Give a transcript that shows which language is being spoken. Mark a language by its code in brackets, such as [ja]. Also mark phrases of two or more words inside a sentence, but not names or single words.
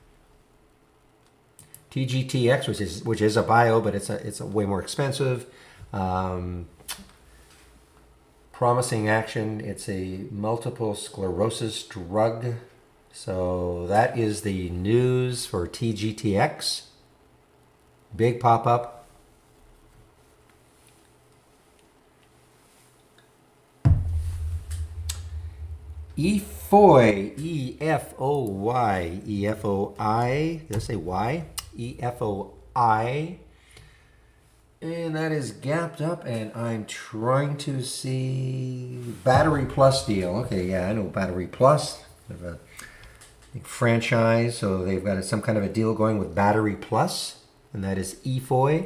[en] TGTX, which is a bio, but it's a way more expensive. Promising action. It's a multiple sclerosis drug. So that is the news for TGTX. Big pop-up. EFOI, E-F-O-Y, E-F-O-I, did I say Y? E-F-O-I. And that is gapped up, and I'm trying to see Battery Plus deal. Okay, yeah, I know Battery Plus. Franchise, so they've got some kind of a deal going with Battery Plus, and that is EFOI.